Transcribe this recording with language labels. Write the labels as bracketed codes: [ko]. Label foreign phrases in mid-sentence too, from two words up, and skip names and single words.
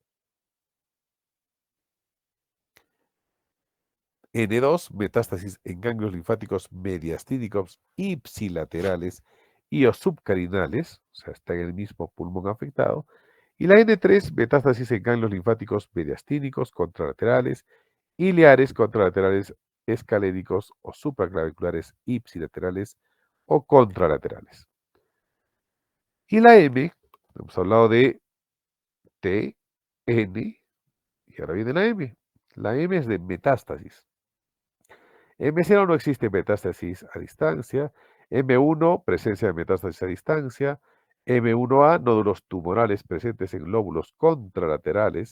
[es] N2, metástasis en ganglios linfáticos mediastínicos ipsilaterales y o subcarinales, o sea, está en el mismo pulmón afectado. Y la N3, metástasis en ganglios linfáticos mediastínicos, contralaterales, iliares, contralaterales, escalénicos o supraclaviculares ipsilaterales o contralaterales. Y la M, hemos hablado de T, N, y ahora viene la M. La M es de metástasis. M0 no existe metástasis a distancia. M1, presencia de metástasis a distancia. M1A, nódulos tumorales presentes en lóbulos contralaterales.